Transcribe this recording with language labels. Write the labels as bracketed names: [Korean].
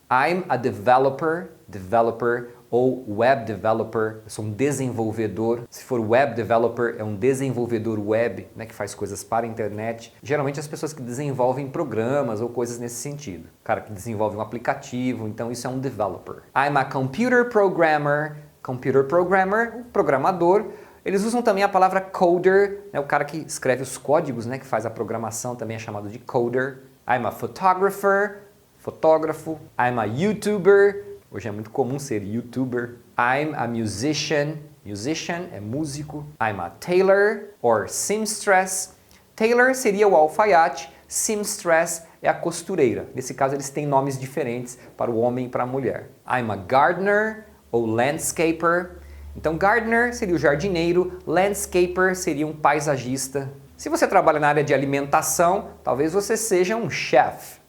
[English] I'm a developer ou web developer, [Portuguese] eu sou um desenvolvedor. Se for web developer, é um desenvolvedor web, né, que faz coisas para a internet. Geralmente as pessoas que desenvolvem programas ou coisas nesse sentido. O cara que desenvolve um aplicativo, então isso é um developer. [English] I'm a computer programmer. Computer programmer, [Portuguese] um programador. Eles usam também a palavra coder, né, o cara que escreve os códigos, né, que faz a programação, também é chamado de coder. [English] I'm a photographer, fotógrafo. I'm a YouTuber. [Portuguese] Hoje é muito comum ser YouTuber. [English] I'm a musician. Musician [Portuguese] é músico. [English] I'm a tailor or seamstress. [Portuguese] Tailor seria o alfaiate. Seamstress é a costureira. Nesse caso, eles têm nomes diferentes para o homem e para a mulher. [English] I'm a gardener ou landscaper. [Portuguese] Então gardener seria o jardineiro, landscaper seria um paisagista. Se você trabalha na área de alimentação, talvez você seja um chef.